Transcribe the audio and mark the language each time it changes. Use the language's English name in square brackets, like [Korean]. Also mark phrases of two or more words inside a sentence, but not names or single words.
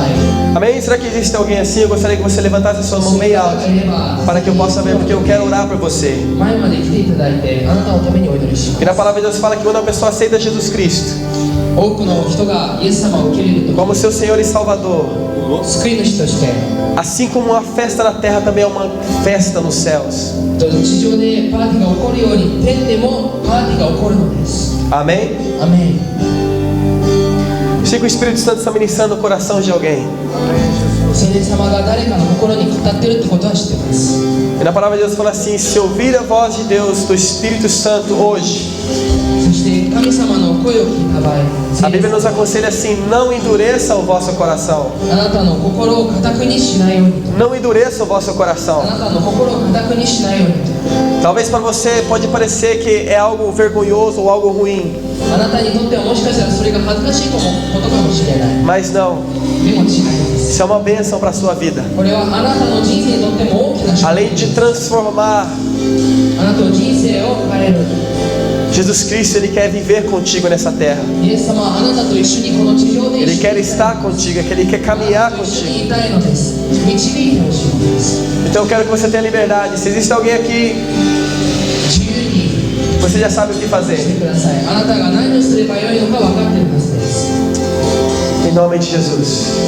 [Portuguese] amém? Será que existe alguém assim? Eu gostaria que você levantasse a sua [Japanese] そ [Portuguese] mão [Japanese] うい [Portuguese] bem [Japanese] う方が [Portuguese] alta, [Japanese] いれば [Portuguese] para que eu possa ver, porque eu quero orar por você. [Japanese] 前まで来ていただいて、あなたのためにお祈りしま [Portuguese] E [Japanese] す。 [Portuguese] na palavra de Deus fala que quando uma pessoa aceita Jesus Cristo [Japanese] 多くの人がイエス様を受け入れると [Portuguese] como seu Senhor e Salvador, [Japanese] 救い主として、 [Portuguese] assim como uma festa na terra também é uma festa nos céus. [Japanese] 地上でパーティーが起こるように、天でもパーティーが起こるのです。 [Portuguese] Amém? [Japanese] アメン。 [Portuguese] Sei que o Espírito Santo está ministrando o coração de alguém. [Japanese] 聖霊様が誰かの心に語っているってことは知ってます。 [Portuguese] E na palavra de Deus fala assim: se ouvir a voz de Deus, do Espírito Santo hoje, [Japanese] そして神様の声を聞いた場合、 [Portuguese] a Bíblia nos aconselha assim: não endureça o vosso coração. [Japanese] あなたの心を固くにしないようにと。 [Portuguese] Não endureça o vosso [Japanese] あ [Portuguese] coração. [Japanese] なたの心を固くにしないようにと。 [Portuguese] Talvez para você pode parecer que é algo vergonhoso ou algo ruim, [Japanese] あなたにとってはもしかしたらそれが恥ずかしいことかもしれない。 [Portuguese] mas não. [Japanese] でも違います。 [Portuguese] Isso é uma bênção para a sua vida. [Japanese] これはあなたの人生にとっても大きな祝福 [Portuguese] Além de transformar [Japanese] あなたの人生を変える。 [Portuguese] Jesus Cristo, Ele quer viver contigo nessa terra. [Japanese] イエス様はあなたと一緒にこの地上で [Portuguese] Ele [Japanese] 一緒 [Portuguese] quer [Japanese] に [Portuguese] estar contigo, Ele quer caminhar [Japanese] 一緒 [Portuguese] contigo. [Japanese] にいたいのです。導いてほしいのです。 [Portuguese] Então eu quero que você tenha liberdade. Se existe alguém aqui, [Japanese] 自由に [Portuguese] você já sabe o que [Japanese] し [Portuguese] fazer. [Japanese] てください。あなたが何をすればよいのか分かっているはずです。 [Portuguese] Em nome de Jesus.